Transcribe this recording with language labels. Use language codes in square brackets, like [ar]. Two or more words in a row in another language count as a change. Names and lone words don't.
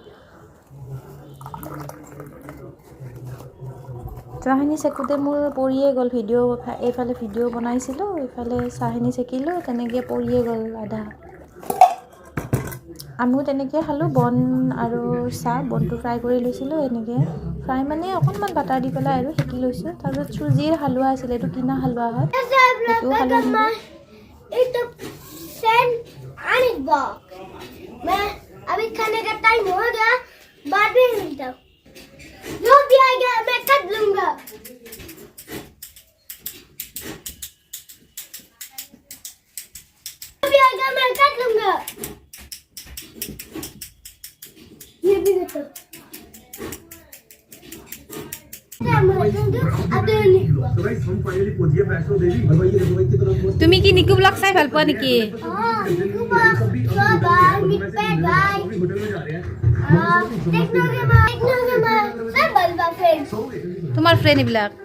[as] চাহখিনি চেকোঁতে মোৰ পৰিয়ে গ'ল ভিডিঅ', এইফালে ভিডিঅ' বনাইছিলোঁ, এইফালে চাহখিনি চেকিলোঁ, তেনেকৈ পৰিয়ে গ'ল আধা। আমিও তেনেকৈ খালোঁ, বন আৰু চাহ। বনটো ফ্ৰাই কৰি লৈছিলোঁ, এনেকৈ ফ্ৰাই মানে অকণমান বাটাৰ দি পেলাই আৰু সেকি লৈছোঁ। তাৰপিছত চুজিৰ হালোৱা আছিলে, এইটো কিনা হালোৱা হয়, সেইটোও খালোঁ। [hi] अभी खाने का टाइम हो गया, बाद में मिलता हूँ। जो भी आएगा मैं काट लूंगा। जो भी आएगा मैं काट लूंगा। ये भी देखो। [as] তুমি কি নিকু ব্লগ চাই ভাল পোৱা নেকি? তোমাৰ ফ্ৰেণ্ড এইবিলাক?